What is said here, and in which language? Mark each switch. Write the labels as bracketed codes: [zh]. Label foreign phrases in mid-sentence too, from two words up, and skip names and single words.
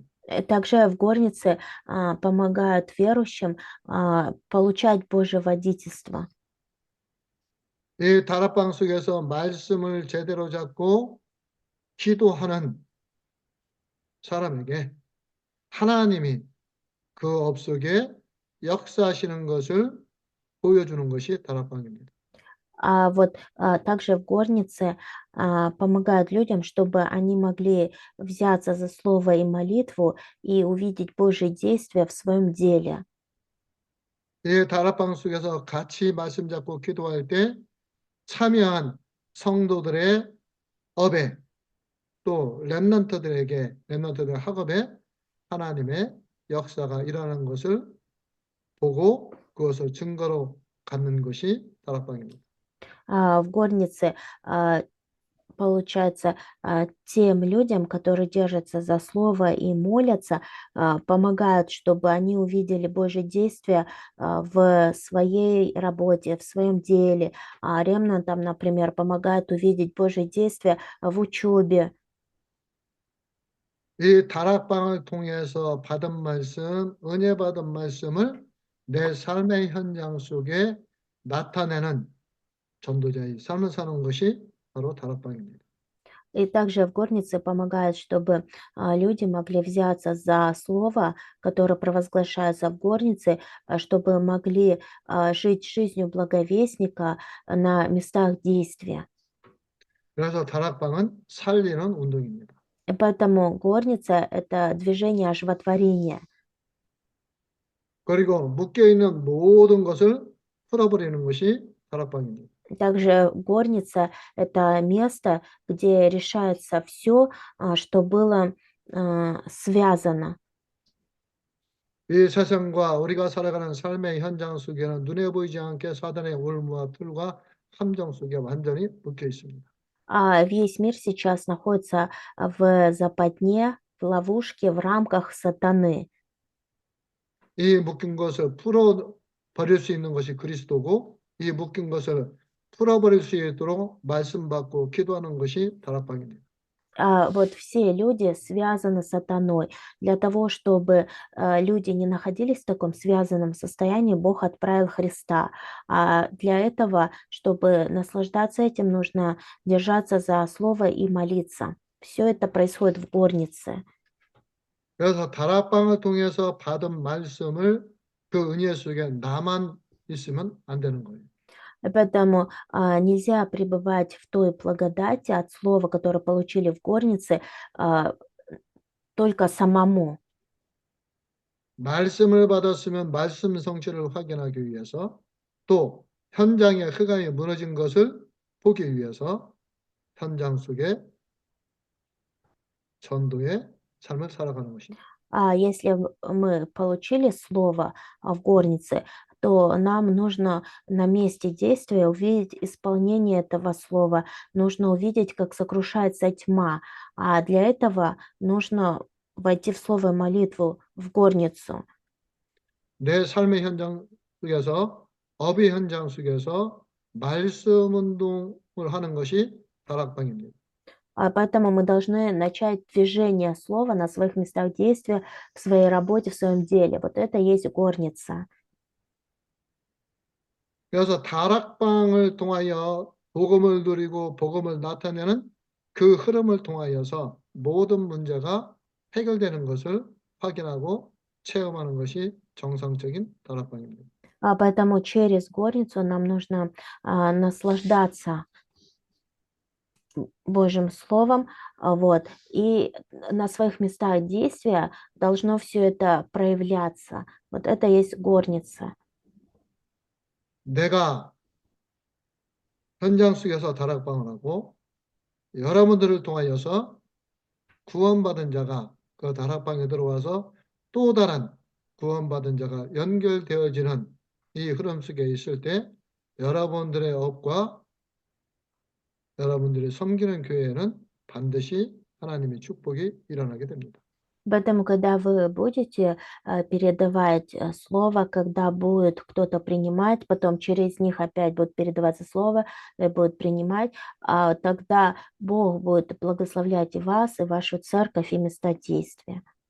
[ru] Также в горнице помогают верующим получать Божье водительство. [ko] 이 다락방 속에서 말씀을 제대로 잡고 기도하는 사람에게 하나님이 그 업 속에 역사하시는 것을 보여주는 것이 다락방입니다. [ru] Также в горнице помогают людям, чтобы они могли взяться за слово и молитву и увидеть Божье действие в своем деле. [ko] 이 다락방 속에서 같이 말씀 잡고 기도할 때 참여한 성도들의 업에 또 렘넌트들의 학업에 하나님의 역사가 일어나는 것을 보고 그것을 증거로 갖는 것이 다락방입니다. [ru] В горнице получается, тем людям, которые держатся за слово и молятся, помогают, чтобы они увидели Божье действие в своей работе, в своем деле. А ремнантам, например, помогает увидеть Божье действие в учебе. [ko] 이 다락방을 통해서 받은 말씀, 은혜 받은 말씀을 내 삶의 현장 속에 나타내는 전도자의 삶을 사는 것이 바로 다락방입니다. [ru] И также в горнице помогает, чтобы люди могли взяться за слово, которое провозглашается в горнице, чтобы могли жить жизнью благовестника на местах действия. [ko] 그래서 다락방은 살리는 운동입니다. [ru] И поэтому горница– это движение оживотворения. [ko] 그리고 묶여 있는 모든 것을 풀어버리는 것이 다락방입니다. [ru] Также горница– это место, где решается все, что было связано. [ko] 이 세상과 우리가 살아가는 삶의 현장 속에는 눈에 보이지 않게 사단의 올무와 틀과 함정 속에 완전히 묶여 있습니다. [ru] Весь мир сейчас находится в западне, в ловушке, в рамках сатаны. [ko] 이 묶인 것을 풀어버릴 수 있는 것이 그리스도고, 이 묶인 것을 풀어버릴 수 있도록 말씀 받고 기도하는 것이 다락방입니다. [ru] Вот все люди связаны с сатаной. Для того, чтобы люди не находились в таком связанном состоянии, Бог отправил Христа. А для этого, чтобы наслаждаться этим, нужно держаться за слово и молиться. Все это происходит в горнице. [ko] 그래서 다락방을 통해서 받은 말씀을 그 은혜 속에 나만 있으면 안 되는 거예요. [ru] Поэтому нельзя пребывать в той благодати от слова, которое получили в горнице, только самому. [ko] 말씀을 받았으면 말씀 성취를 확인하기 위해서, 또 현장의 흑암이 무너진 것을 보기 위해서 현장 속에 전도의 삶을 살아가는 것입니다. [ru] Если мы получили слово в горнице, то нам нужно на месте действия увидеть исполнение этого слова, нужно увидеть, как сокрушается тьма. А для этого нужно войти в слово и молитву в горницу. [ko] 내 삶의 현장 속에서, 업의 현장 속에서 말씀 운동을 하는 것이 다락방입니다. [ru] Поэтому мы должны начать движение слова на своих местах действия, в своей работе, в своем деле. Вот это и есть горница. [ko] 그래서 다락방을 통하여 복음을 누리고 복음을 나타내는 그 흐름을 통하여서 모든 문제가 해결되는 것을 확인하고 체험하는 것이 정상적인 다락방입니다. [ru] Поэтому через горницу нам нужно наслаждаться Божьим Словом, вот, и на своих местах действия должно все это проявляться. Вот это и есть горница. [ko] 내가 현장 속에서 다락방을 하고 여러분들을 통하여서 구원받은 자가 그 다락방에 들어와서 또 다른 구원받은 자가 연결되어지는 이 흐름 속에 있을 때 여러분들의 업과 여러분들이 섬기는 교회에는 반드시 하나님의 축복이 일어나게 됩니다. [ru] Поэтому, когда вы будете передавать слово, когда будет кто-то принимать, потом через них опять будет передаваться слово, и будет принимать, тогда Бог будет благословлять и вас, и вашу церковь, и места действия.